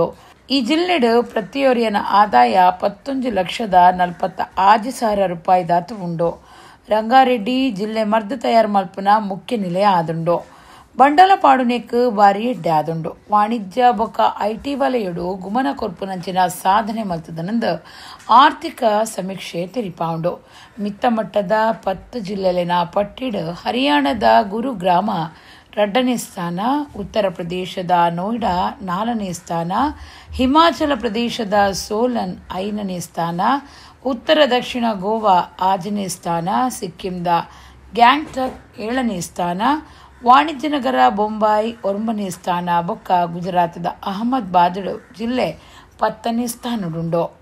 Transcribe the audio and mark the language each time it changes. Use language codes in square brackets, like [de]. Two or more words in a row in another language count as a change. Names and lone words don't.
[tcy] ಈ ಜಿಲ್ಲೆಡು ಪ್ರತಿಯೊರಿಯನ ಆದಾಯ 11,40,000 ರೂಪಾಯಿ ದಾತು ಉಂಡು. ರಂಗಾರೆಡ್ಡಿ ಜಿಲ್ಲೆ ಮರ್ದು ತಯಾರು ಮಲ್ಪುನ ಮುಖ್ಯ ನಿಲಯ ಆದುಂಡು. ಬಂಡಲ ಪಾಡುನೆಕ್ ಬಾರಿ ಎಡ್ಡೆ ಆದುಂಡು. ವಾಣಿಜ್ಯ ಬೊಕ್ಕ ಐಟಿ ವಲಯಡು ಗುಮನ ಕೊರ್ಪುನಂಚಿನ ಸಾಧನೆ ಮಲ್ತದನಂದು ಆರ್ಥಿಕ ಸಮೀಕ್ಷೆ ತೆರಿಪಾಂಡು. ಮಿತ್ತ ಮಟ್ಟದ 10 ಜಿಲ್ಲೆಲಿನ ಪಟ್ಟಿಡು ಹರಿಯಾಣದ ಗುರುಗ್ರಾಮ 2ನೇ ಸ್ಥಾನ, ಉತ್ತರ ಪ್ರದೇಶದ ನೋಯ್ಡಾ 4ನೇ ಸ್ಥಾನ, ಹಿಮಾಚಲ ಪ್ರದೇಶದ ಸೋಲನ್ 5ನೇ ಸ್ಥಾನ, ಉತ್ತರ ದಕ್ಷಿಣ ಗೋವಾ 6ನೇ ಸ್ಥಾನ, ಸಿಕ್ಕಿಂದ ಗ್ಯಾಂಗ್ಟಕ್ 7ನೇ ಸ್ಥಾನ, ವಾಣಿಜ್ಯ ನಗರ ಬೊಂಬಾಯಿ 9ನೇ ಸ್ಥಾನ ಬೊಕ್ಕ ಗುಜರಾತದ ಅಹಮದಾಬಾದ್ ಜಿಲ್ಲೆ 10ನೇ ಸ್ಥಾನಡುಂಡು.